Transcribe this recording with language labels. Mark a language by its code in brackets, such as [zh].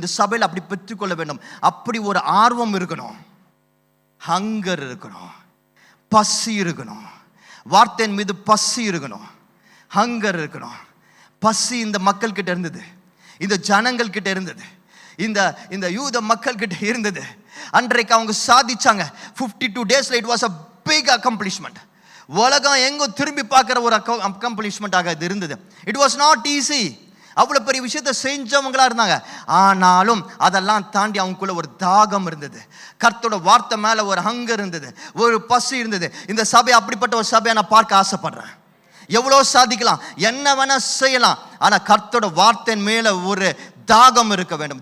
[ta] இந்த சபையில் அப்படி பெற்றுக்கொள்ள வேண்டும். அப்படி ஒரு ஆர்வம் இருக்கணும், ஹங்கர் இருக்கணும், பசி இருக்கணும். வார்த்தையின் மீது பசி இருக்கணும், ஹங்கர் இருக்கணும். பசி இந்த மக்கள் கிட்ட இருந்தது, இந்த ஜனங்கள் கிட்ட இருந்தது, இந்த யூத மக்கள் கிட்ட இருந்தது. அன்றைக்கு அவங்க சாதிச்சாங்க. [en] 52 days it was a big accomplishment. [ta] உலகம் எங்கோ திரும்பி பார்க்குற ஒரு அக்கம்ப்ளிஷ்மெண்ட்டாக இது இருந்தது. [en] It was not easy. [ta] அவ்வளோ பெரிய விஷயத்தை செஞ்சவங்களா இருந்தாங்க. ஆனாலும் அதெல்லாம் தாண்டி அவங்களுக்குள்ள ஒரு தாகம் இருந்தது. கர்த்தரோட வார்த்தை மேலே ஒரு ஹங்கர் இருந்தது, ஒரு பசி இருந்தது. இந்த சபை அப்படிப்பட்ட ஒரு சபையை நான் பார்க்க ஆசைப்படுறேன். எவ்வளோ சாதிக்கலாம், என்ன வேணா செய்யலாம், ஆனால் கர்த்தரோட வார்த்தையின் மேலே ஒரு தாகம் இருக்க வேண்டும்.